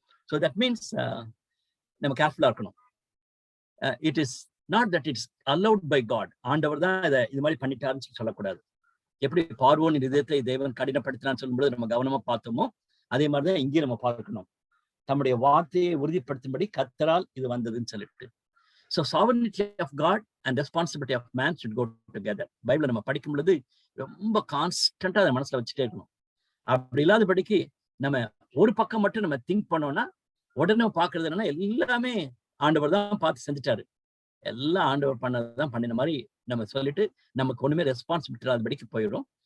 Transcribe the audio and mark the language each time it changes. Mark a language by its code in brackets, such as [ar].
[en] So that means [ta] நம்ம கேர்ஃபுல்லா இருக்கணும். [en] It is not that it's allowed by God. [ta] ஆண்டவர் தான் இதை இது மாதிரி பண்ணிட்டாருன்னு சொல்லக்கூடாது. எப்படி பார்வோனின் இதயத்தை தேவன் கடினப்படுத்தினான்னு சொல்லும்போது நம்ம கவனமா பார்த்தோமோ, அதே மாதிரிதான் இங்கேயும் நம்ம பார்க்கணும். தம்முடைய வார்த்தையை உறுதிப்படுத்தும்படி கர்த்தரால் இது வந்ததுன்னு சொல்லிட்டு. [en] So sovereignty of God and responsibility of man should go together. [ta] பைபிளை நம்ம படிக்கும் பொழுது ரொம்ப கான்ஸ்டன்டா அதை மனசுல வச்சுட்டே இருக்கணும். அப்படி இல்லாதபடிக்கு நம்ம ஒரு பக்கம் மட்டும் நம்ம திங்க் பண்ணோம்னா உடனே பாக்குறது என்னன்னா எல்லாமே ஆண்டவர் தான் பார்த்து செஞ்சுட்டாரு, எல்லாம் ஆண்டவர் பண்ணதான் பண்ணின மாதிரி நம்ம சொல்லிட்டு நமக்கு ஒண்ணுமே ரெஸ்பான்சிபிலிட்டி இல்லாதபடிக்கு போயிடும்.